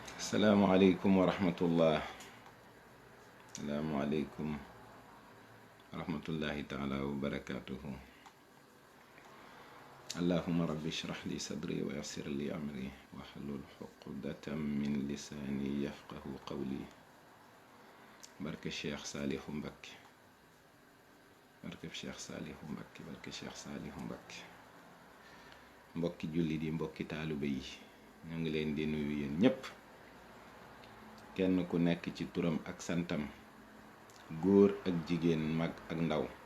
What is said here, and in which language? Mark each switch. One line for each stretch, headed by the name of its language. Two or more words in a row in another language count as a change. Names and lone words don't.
Arabic: السلام عليكم ورحمة الله. السلام عليكم ورحمة الله تعالى وبركاته. اللهم رب اشرح لي صدري ويسر لي أمري واحلل عقدة من لساني يفقهوا قولي.
Wolof: Barke Cheikh Salihu Mbacké. Barke Cheikh Salihu Mbacké. Barke Cheikh Salihu Mbacké. Mbokki julli di mbokki taalibe yi ñu ngi leen di nuyu yéen ñépp, kenn ku nekk ci turam ak santam, góor ak jigéen, mag ak ndaw.